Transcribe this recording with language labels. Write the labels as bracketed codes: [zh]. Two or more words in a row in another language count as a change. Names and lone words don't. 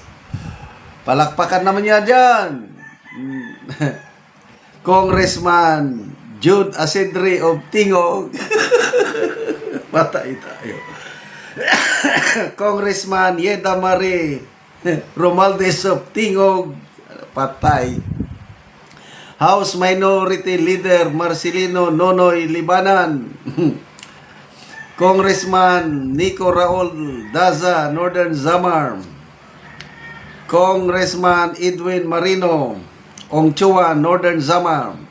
[tl] Palakpakan naman niya dyan. [en] Congressman Jude Asedre of Tingog. [tl] Patay tayo. [en] Congressman Yeda Marie Romualdez of Tingog. [tl] Patay. [en] House Minority Leader Marcelino Nonoy Libanan. Congressman Nico Raul Daza, Northern Samar. Congressman Edwin Marino Ongchua, Northern Samar.